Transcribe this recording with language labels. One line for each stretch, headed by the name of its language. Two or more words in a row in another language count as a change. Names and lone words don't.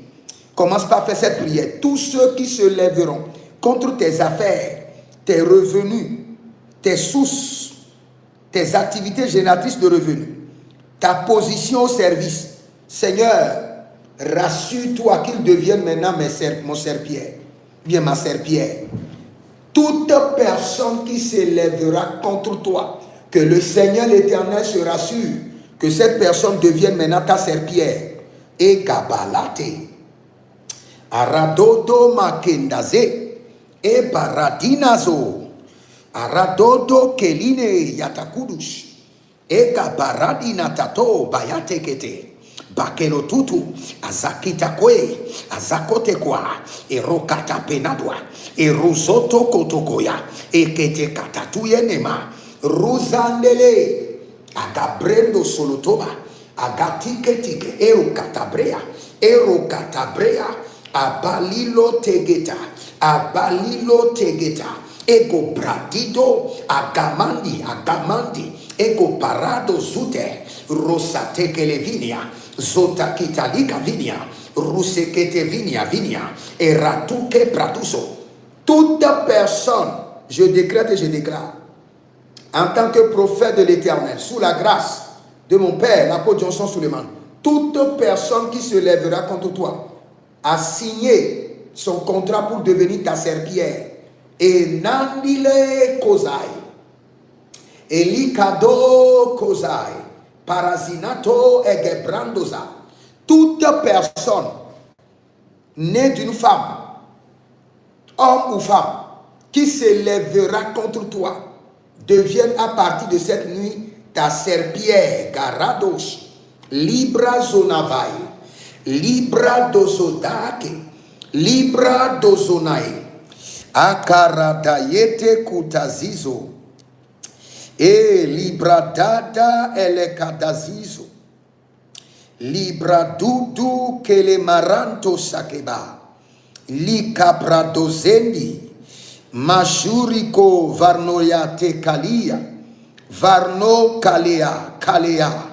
French: Commence par faire cette prière. Tous ceux qui se lèveront contre tes affaires, tes revenus, tes sources, tes activités génératrices de revenus, ta position au service, Seigneur, rassure-toi qu'ils deviennent maintenant mon serpillère, bien ma serpillère. Toute personne qui s'élèvera contre toi, que le Seigneur l'Éternel se rassure, que cette personne devienne maintenant ta serpillère. Et Gabalate, Aradodo Makendaze, et Baradinazo, Aradodo Keline Yatakudush, et Gabaradina Tato Bayatekete. Bakelo tutu, azakita kwe, azakote kwa, erokata penadwa, eruzoto kotokoya, ekete katatuye nema, ruzandele, agabrendo solotoba, agatike tike, erokatabrea, abalilo tegeta, ego bradido, agamandi, ego parado zute, rosateke levinia, Zota kitalika vinia, rusekete vinia, et ratuke pratuso. Toute personne, je décrète et je déclare, en tant que prophète de l'Éternel, sous la grâce de mon père, l'apôtre Johnson Suleiman, toute personne qui se lèvera contre toi a signé son contrat pour devenir ta serpillère. Et nandile kozai, elikado kozai, Parasinato et Gebrandosa. Toute personne née d'une femme, homme ou femme, qui s'élèvera contre toi, devienne à partir de cette nuit ta serpillère, Garados, Libra Zonavai, Libra Dozodake, Libra Dozonae, Akaradayete Kutazizo. E libradada elekadazizo, libradudu kelemaranto sakeba, likabradozendi, mashuriko varnoyate kalia, varno kalea,